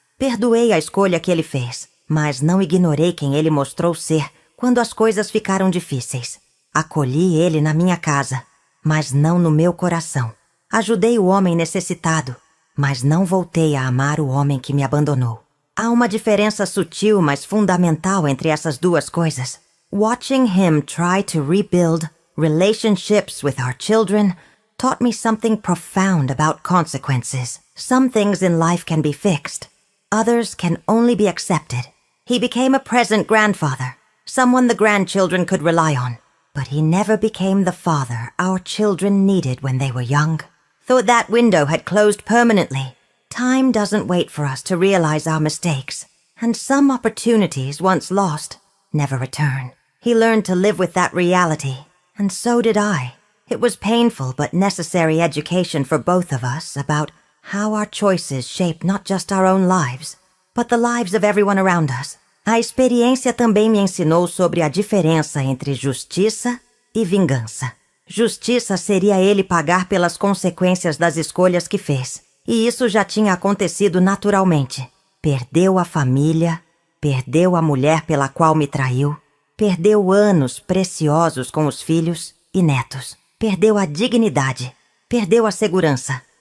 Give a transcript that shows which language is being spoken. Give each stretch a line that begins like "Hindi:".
Portuguese: Perdoei a escolha que ele fez, mas não ignorei quem ele mostrou ser quando as coisas ficaram difíceis. Acolhi ele na minha casa, mas não no meu coração. Ajudei o homem necessitado, mas não voltei a amar o homem que me abandonou. Há uma diferença sutil, mas fundamental entre essas duas coisas.
English: Watching him try to rebuild relationships with our children taught me something profound about consequences. Some things in life can be fixed. Others can only be accepted. He became a present grandfather, someone the grandchildren could rely on. But he never became the father our children needed when they were young. Thought that window had closed permanently. Time doesn't wait for us to realize our mistakes, and some opportunities once lost never return. He learned to live with that reality, and so did I. It was painful but necessary education for both of us about how our choices shape not just our own lives, but the lives of everyone around us.
Portuguese: A experiência também me ensinou sobre a diferença entre justiça e vingança. Justiça seria ele pagar pelas consequências das escolhas que fez. E isso já tinha acontecido naturalmente. Perdeu a família, perdeu a mulher pela qual me traiu, perdeu anos preciosos com os filhos e netos, perdeu a dignidade, perdeu a segurança.